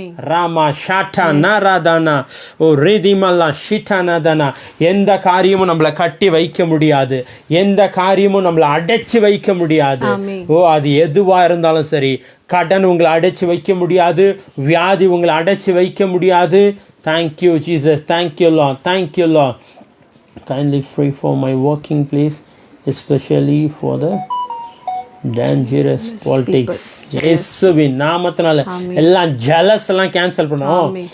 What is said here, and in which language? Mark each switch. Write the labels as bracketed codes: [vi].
[ta] ராமா ஷாட்டா நாராதானா ஓ ரீதிமல்லா ஷிட்டானாதானா. எந்த காரியமும் நம்மளை கட்டி வைக்க முடியாது, எந்த காரியமும் நம்மளை அடைச்சி வைக்க முடியாது. அது எதுவா இருந்தாலும் சரி, கடன் உங்களை அடைச்சி வைக்க முடியாது, வியாதி உங்களை அடைச்சி வைக்க முடியாது. [en] Thank you Jesus, thank you Lord. Kindly pray for my working place, especially for the dangerous politics. [ta] இயேசுவின் நாமத்தினால எல்லாம் ஜலஸ் எல்லாம் கேன்சல் பண்ணோம்.